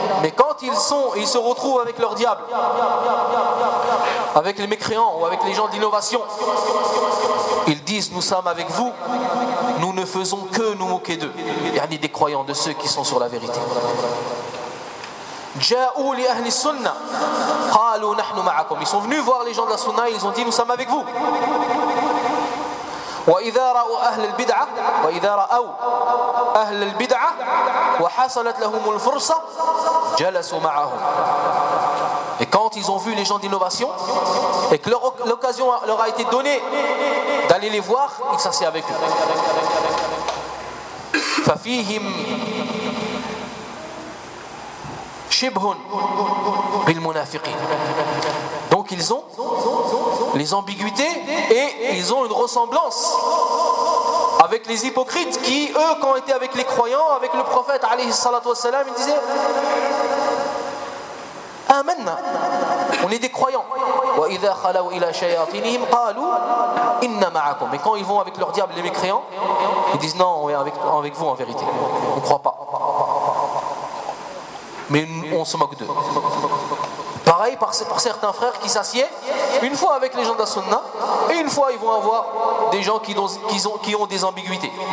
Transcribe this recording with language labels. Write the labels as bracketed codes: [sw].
[fr] Mais quand ils sont, ils se retrouvent avec leur diable, avec les mécréants ou avec les gens d'innovation, ils disent nous sommes avec vous, nous ne faisons que nous moquer d'eux. Il y a ni des croyants, de ceux qui sont sur la vérité. [ar] جاءوا لأهل السنة قالوا نحن معكم. [fr] Ils sont venus voir les gens de la sunna, ils ont dit nous sommes avec vous. [ar] وإذا رأوا أهل البدعة وإذا رأوا أهل البدعة وحصلت لهم الفرصة جلسوا معهم. [fr] Et quand ils ont vu les gens d'innovation et que l'occasion leur a été donnée d'aller les voir, ils s'assied avec eux. [ar] ففيهم شبه بالمنافقين. [fr] Donc ils ont les ambiguïtés et ils ont une ressemblance avec les hypocrites qui, eux, quand étaient avec les croyants, avec le prophète alayhi salatu wassalam, ils disaient Amen, on est des croyants. [ar] وإذا خلوا إلى شياطينهم قالوا إن معكم. [fr] Et quand ils vont avec leur diable, les mécréants, ils disent non, on est avec vous en vérité, on ne croit pas. Mais on se moque d'eux. pareil par certains frères qui s'assiedent une fois avec les gens de la sunna, et une fois ils vont avoir des gens qui ont des ambiguïtés.